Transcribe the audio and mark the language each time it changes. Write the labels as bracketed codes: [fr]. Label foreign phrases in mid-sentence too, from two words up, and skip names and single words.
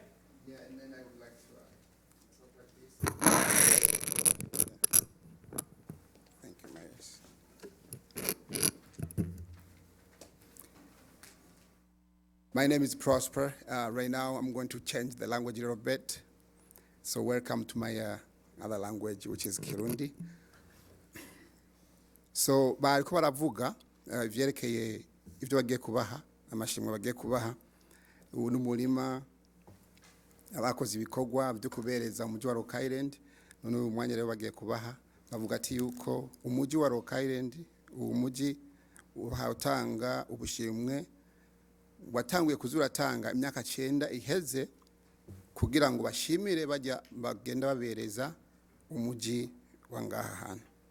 [en] Yeah, and then I would like to thank you, Mayors. My name is Prosper. Right now, I'm going to change the language a little bit. So welcome to my other language, which is Kirundi. [rn] So bariko baravuga ivyerekeye ivyo bagiye kubaha, amashimwe bagiye kubaha. Ubu n'umurima abakoze ibikorwa byo kubereza umujyi wa Rock Island. None uyu mwanya rero bagiye kubaha. Bavuga ati yuko umujyi wa Rock Island, uwo mujyi uhatanga ubushimwe watanguye kuzuratanga imyaka 9 iheze kugira ngo bashimire bagenda babereza umujyi wa ngaha hantu.